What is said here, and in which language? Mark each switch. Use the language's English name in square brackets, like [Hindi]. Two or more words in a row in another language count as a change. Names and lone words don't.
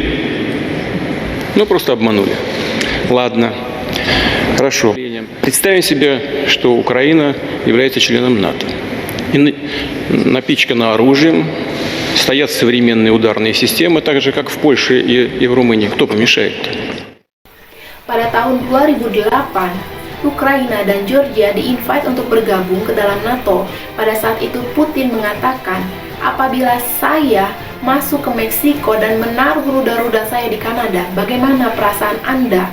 [Russian] Ну, просто обманули. Ладно. Хорошо. Представим себе, что Украина является членом НАТО. И напичкана оружием, стоят современные ударные системы, так же, как в Польше и в Румынии. Кто помешает? [Indonesian] Pada tahun 2008, Ukraina dan Georgia di-invite untuk bergabung ke dalam NATO. Pada saat itu Putin mengatakan, apabila saya masuk ke Meksiko dan menaruh rudal-rudal saya di Kanada, bagaimana perasaan Anda?